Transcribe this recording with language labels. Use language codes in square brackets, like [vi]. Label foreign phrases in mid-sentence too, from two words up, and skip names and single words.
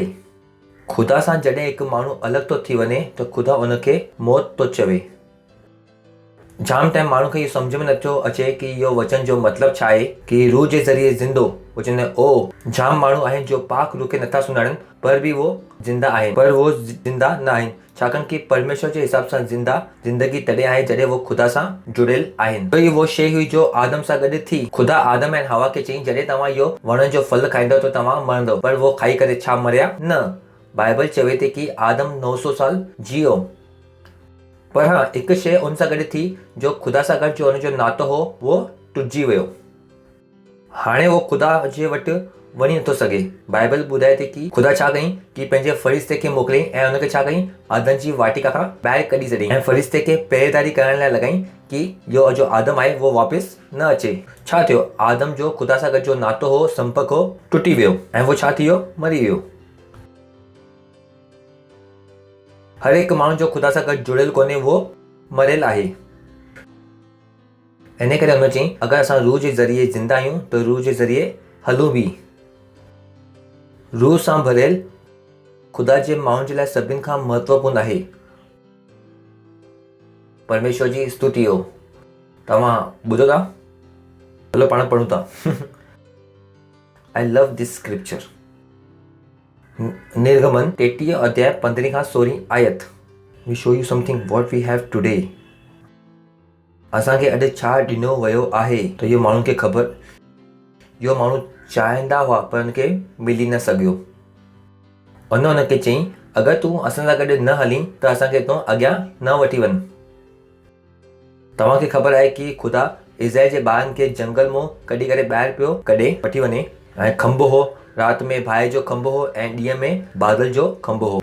[sd] ख़ुदा सां जॾहिं हिकु माण्हू अलॻि थो थी वञे त ख़ुदा उनखे मौत थो चवे। जाम टाइम माण्हू खे इहो सम्झ में नथो अचे कि इहो वचन जो मतिलबु छा आहे कि रूह जे ज़रिए ज़िंदो वो चवंदा आहिनि ओ जाम माण्हू आहिनि जो पाक रूह खे नथा सुञाणनि पर बि वो जिंदा आहिनि, पर वो जिंदा न आहिनि छाकाणि कि परमेश्वर जे हिसाब सां जिंदा ज़िंदगी तॾहिं आहे जॾहिं वो ख़ुदा सां जुड़ियल आहिनि। तो इहा वो शइ हुई जो आदम सां गॾु थी। ख़ुदा आदम ऐं हवा खे चई जॾहिं तव्हां इहो वण जो फल खाईंदव त तव्हां मरंदव, पर वो खाई करे छा मरिया न। बाइबल चवे थी कि आदम 900 साल जियो। पर हाँ, हिकु शइ उन सां गॾु थी जो ख़ुदा सां गॾु जो हुनजो नातो हो वो टुटिजी वियो। हाणे वो ख़ुदा जे वटि वञी नथो सघे। बाइबल ॿुधाए थी कि ख़ुदा छा कयईं कि पंहिंजे फ़रिश्ते खे मोकिलियईं ऐं हुनखे छा कयईं अदन जी वाटिका खां ॿाहिरि कढी छॾियईं ऐं फ़रिश्ते खे पहिरेदारी करण लाइ लॻाईं कि इहो जो आदम आहे वो वापसि न अचे। छा थियो? आदम जो ख़ुदा सां गॾु जो नातो हो, संपर्क हो, टुटी वियो ऐं वो छा थी वियो? मरी वियो। हर हिकु माण्हू जो ख़ुदा सां गॾु जुड़ियल कोन्हे, वो मरियल आहे। इन करे हुन चयईं अगरि असां रूह जे ज़रिए ज़िंदा आहियूं त रूह जे ज़रिए हलूं बि। रूह सां भरियल ख़ुदा जे माण्हुनि जे लाइ सभिनि खां महत्वपूर्ण आहे। परमेश्वर जी स्तुति हो। तव्हां ॿुधो था? हलो पाण पढ़ूं था। [en] I love this scripture. [sd] निर्गमन 33 अध्याय 15 खां 16 आयत। [en] We show you something what we have today. [sd] असांखे अॼु छा ॾिनो वियो आहे त इहो माण्हुनि खे ख़बर, इहो माण्हू चाहींदा हुआ पर हुनखे मिली न सघियो। हुनखे चयईं अगरि तूं असां सां गॾु न हलीं त असांखे हितां अॻियां न वठी वञ। तव्हांखे ख़बर आहे कि ख़ुदा इज़राइल जे ॿारनि खे जंगल मां कढी करे ॿाहिरि पियो कढे वठी वञे ऐं खंभो हो, राति में बाहि जो खंभो हो ऐं ॾींहं में बादल जो खंभो हो।